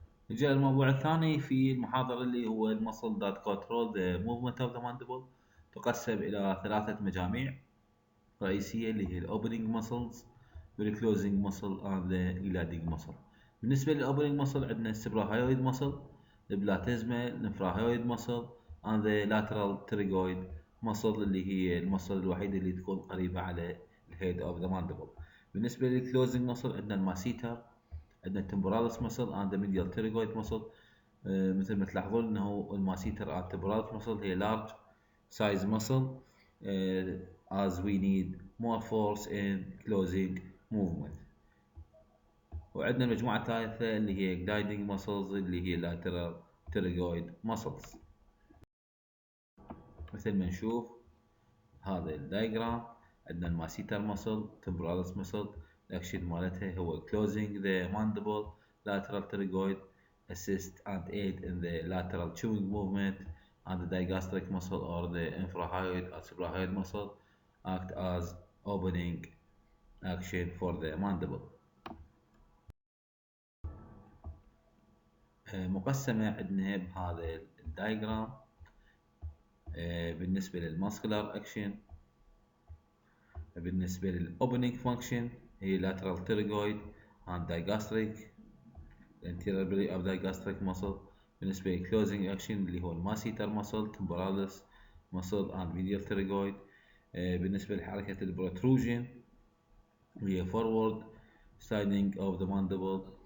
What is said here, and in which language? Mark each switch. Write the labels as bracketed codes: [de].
[ar] نجي للموضوع الثاني في المحاضرة اللي هو المسل [en] that control the movement of the mandible. [ar] تقسم إلى ثلاثة مجاميع رئيسية اللي هي opening muscles والclosing muscle [en] and the gliding muscle. [ar] بالنسبة للopening muscle عندنا السبراهايويد muscle، البلاتيزما، الانفراهايويد muscle [en] and the lateral pterygoid muscle [ar] اللي هي المصل الوحيدة اللي تكون قريبة على الhead of the mandible. بالنسبة للclosing muscle عندنا الماسيتر، عندنا التمبوراليس muscle [en] and the medial pterygoid muscle. [ar] مثل ما تلاحظون انه الماسيتر [en] and temporalis muscle هي large size muscle as we need more force in closing movement. [ar] وعندنا المجموعة الثالثة اللي هي gliding muscles اللي هي lateral pterygoid muscles. مثل ما نشوف هذا الدايجرام، عندنا الماسيتر [en] muscle، temporalis muscle، [ar] الاكشن مالتها هو [en] closing the mandible، lateral pterygoid assist and aid in the lateral chewing movement, and the digastric muscle or the infrahyoid or suprahyoid muscle act as opening action for the mandible. [ar] مقسمة عندنا بهذا الدايجرام بالنسبة للماسكولار اكشن. [en] بالنسبة للopening function هي lateral pterygoid and digastric anterior belly of digastric muscle. بالنسبة للclosing action اللي هو الماسيتر muscle temporalis muscle and medial pterygoid. [ar] بالنسبة لحركة البروتروجن هي [en] forward sliding of the mandible.